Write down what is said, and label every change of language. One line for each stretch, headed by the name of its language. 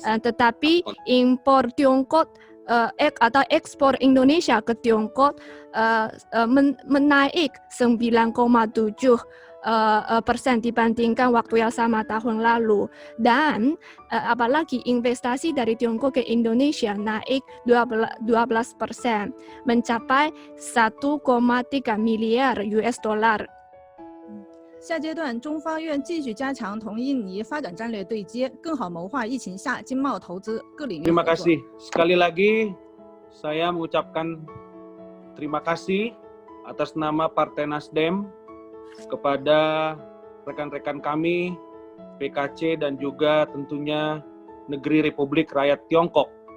Indonesian: Tetapi impor Tiongkok atau ekspor Indonesia ke Tiongkok menaik 9,7% dibandingkan waktu yang sama tahun lalu, dan apalagi investasi dari Tiongkok ke Indonesia naik 12%, mencapai 1,3 miliar US dollar.
Chinese: 下阶段，中方愿继续加强同印尼发展战略对接，更好谋划疫情下经贸投资各领域合作。
Indonesian: Terima kasih. Sekali lagi, saya mengucapkan terima kasih atas nama Partai Nasdem kepada rekan-rekan kami, PKC dan juga tentunya Negeri Republik Rakyat Tiongkok.